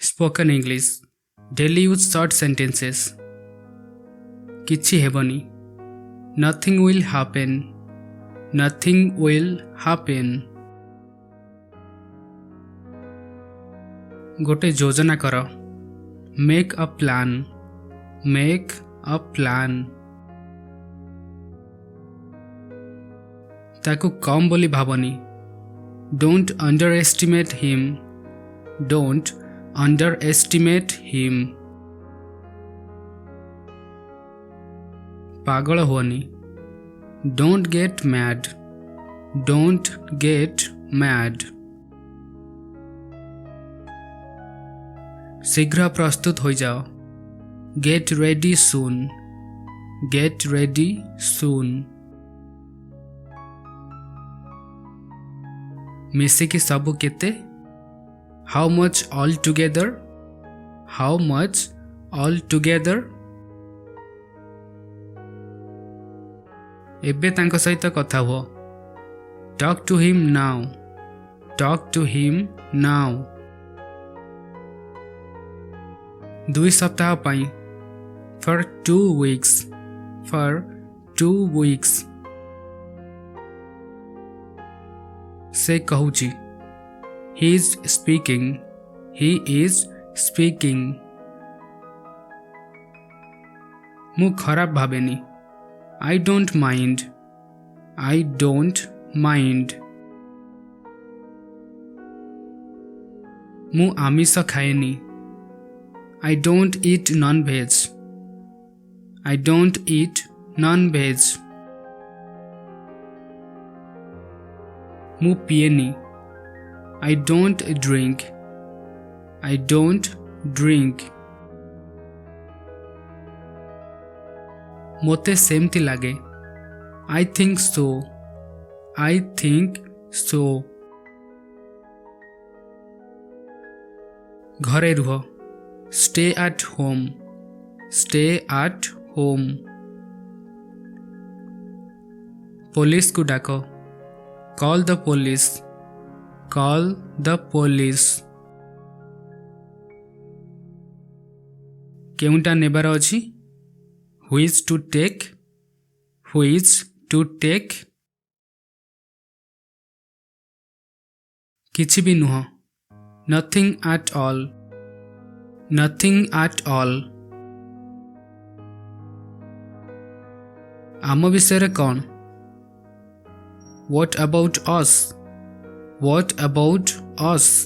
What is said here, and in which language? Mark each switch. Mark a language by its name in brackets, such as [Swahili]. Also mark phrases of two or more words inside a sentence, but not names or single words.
[English] Spoken English. Daily use short sentences. [Odia] କିଛି ହେବନି. [English] Nothing will happen. Nothing will happen. [Odia] ଗୋଟେ ଯୋଜନା କର. [English] Make a plan. Make a plan. [Odia] ତାକୁ କମ୍ ବୋଲି ଭାବନି. [English] Don't underestimate him. Don't underestimate him. [Odia] ପାଗଳ ହୁଅନି. [English] Don't get mad. Don't get mad. [Odia] ଶୀଘ୍ର ପ୍ରସ୍ତୁତ ହୋଇଯାଅ. [English] Get ready soon. Get ready soon. [Odia] ମିଶିକି ସବୁ କେତେ? [English] How much all together? How much all together? [Odia] ଏବେ ତାଙ୍କ ସହିତ କଥା ହୁଅ. [English] Talk to him now. Talk to him now. [Odia] 2 ସପ୍ତାହ ପାଇଁ. [English] For 2 weeks. For 2 weeks. [Odia] ସେ କହୁଛି. [English] He is speaking. He is speaking. [Odia] ମୁଁ ଖରାପ ଭାବେନି. [English] I don't mind. I don't mind. [Odia] ମୁଁ ଆମିଷ ଖାଏନି. [English] I don't eat non-veg. I don't eat non-veg. [Odia] ମୁଁ ପିଏନି. [English] I don't drink. I don't drink. [Odia] ମୋତେ ସେମିତି ଲାଗେ. [English] I think so. I think so. [Odia] ଘରେ ରୁହ. [English] Stay at home. Stay at home. [Odia] ପୋଲିସକୁ ଡାକ. [English] Call the police. Call the police. [Odia] କେଉଁଟା ନେବାର ଅଛି? [English] Which to take? Which to take? [Odia] କିଛି ବି ନୁହଁ. [English] Nothing at all. Nothing at all. [Odia] ଆମ ବିଷୟରେ କ'ଣ? [English] What about us? What about us?